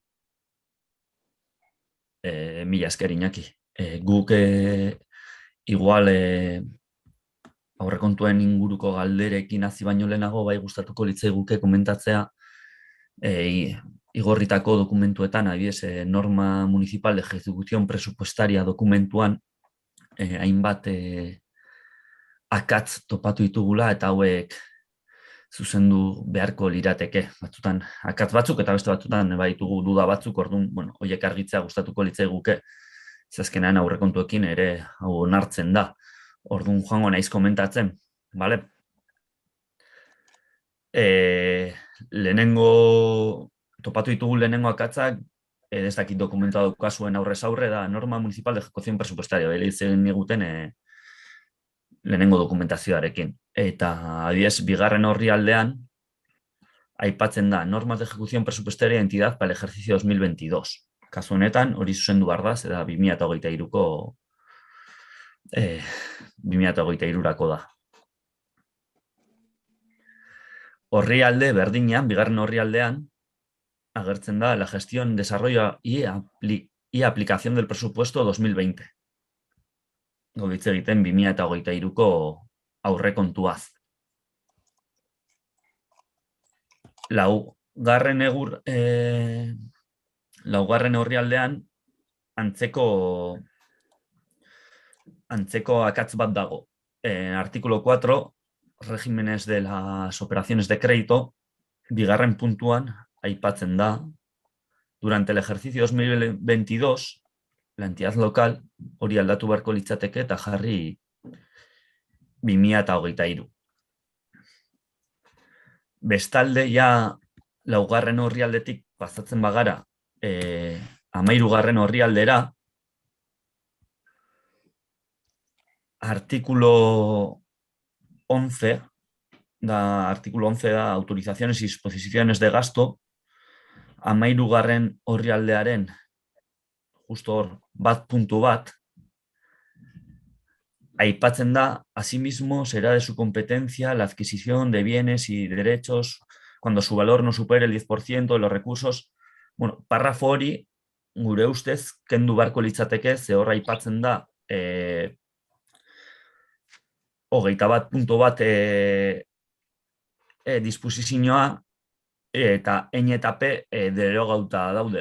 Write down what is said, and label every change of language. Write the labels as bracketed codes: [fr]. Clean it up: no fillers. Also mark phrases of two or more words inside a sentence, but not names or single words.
[eu] Mila esker, Iñaki. Guk igual aurrekontuen inguruko galderekin hasi baino lehenago bai gustatuko litzaiguke komentatzea igorritako dokumentuetan, adibidez, [es] norma municipal de ejecución presupuestaria [eu] dokumentuan hainbat akatz topatu ditugula eta hauek zuzendu beharko lirateke. Batzutan akatz batzuk eta beste batzutan baitugu duda batzuk, orduan, horiek argitzea gustatuko litzaiguke, azkenean aurrekontuekin ere hau onartzen da. Orduan joango naiz komentatzen, bale? Topatu ditugu lehenengo akatzak, ez dakit dokumentua daukazuen aurrez aurre, da [es] norma municipal de ejecución presupuestaria, [eu] egiten diguten lehenengo dokumentazioarekin. Eta, adibidez, bigarren orrialdean, aipatzen da, [es] normas de ejecución presupuestaria de entidad para el ejercicio 2022. [eu] Kasu honetan, hori zuzendu behar da, eta 2023rako da. Orrialde berdinean, bigarren orrialdean, agertzen da [es] la gestión, desarrollo y aplicación del presupuesto 2020. [eu] Gogitze egiten 2023ko aurrekontuaz. Laugarren orrialdean antzeko akatz bat dago. [es] Artículo 4, regímenes de las operaciones de crédito, [eu] bigarren puntuan aipatzen da, [es] durante el ejercicio 2022, la entidad local [eu] hori aldatu beharko litzateke eta jarri 2023. Bestalde, ja, laugarren orrialdetik pasatzen bagara, 13. orrialdera, [es] artículo 11 da autorizaciones y disposiciones de gasto, 13. [eu] orrialdearen justo hor puntu bat, aipatzen da, [es] asimismo será de su competencia la adquisición de bienes y derechos cuando su valor no supere el 10% de los recursos. [eu] Bueno, parrafo hori, gure ustez, kendu beharko litzateke, ze hor aipatzen da, 21 disposizioa eta N eta P derogauta daude.